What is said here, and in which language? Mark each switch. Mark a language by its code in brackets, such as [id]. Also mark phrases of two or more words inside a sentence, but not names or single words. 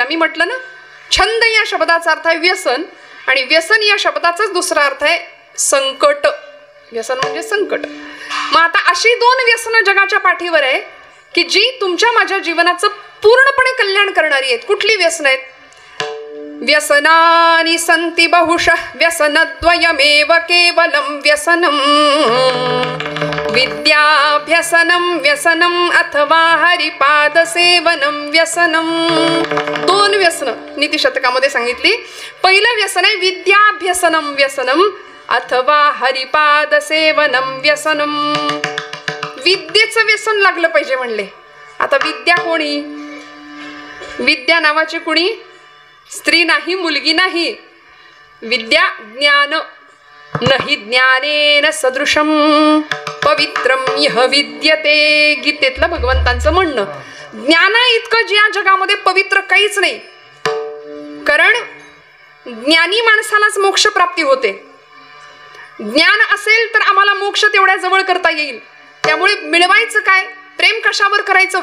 [mr] मी म्हटलं ना, छंद या शब्दाचा अर्थ आहे व्यसन, आणि व्यसन या शब्दाचाच दुसरा अर्थ आहे संकट. व्यसन म्हणजे संकट. मग आता अशी 2 व्यसनं जगाच्या पाठीवर आहे की जी तुमच्या माझ्या जीवनाचं पूर्णपणे कल्याण करणारी आहेत. कुठली व्यसन आहेत? [sa] व्यसनानि संति बहुशः व्यसनद्वयमेव केवलं व्यसनम विद्याभ्यसनं व्यसनम अथवा हरिपाद सेवनं व्यसनम. [mr] 2 व्यसन नीतिशतकामध्ये सांगितली. पहिलं व्यसन आहे [sa] विद्याभ्यसनं व्यसनम अथवा हरिपाद सेवनं व्यसनम. [mr] विद्येचं व्यसन लागलं पाहिजे म्हणले. आता विद्या कोणी? विद्या नावाची कुणी स्त्री नाही, मुलगी नाही. विद्या ज्ञान. [sa] नहि ज्ञानेन सदृशम पवित्रम यह विद्यते. [mr] गीतेतलं भगवंतांचं म्हणणं. ज्ञाना इतकं या जगामध्ये पवित्र काहीच नाही. कारण ज्ञानी माणसालाच मोक्ष प्राप्ती होते. ज्ञान असेल तर आम्हाला मोक्ष तेवढ्या जवळ करता येईल. त्यामुळे मिळवायचं काय? प्रेम कशावर करायचं?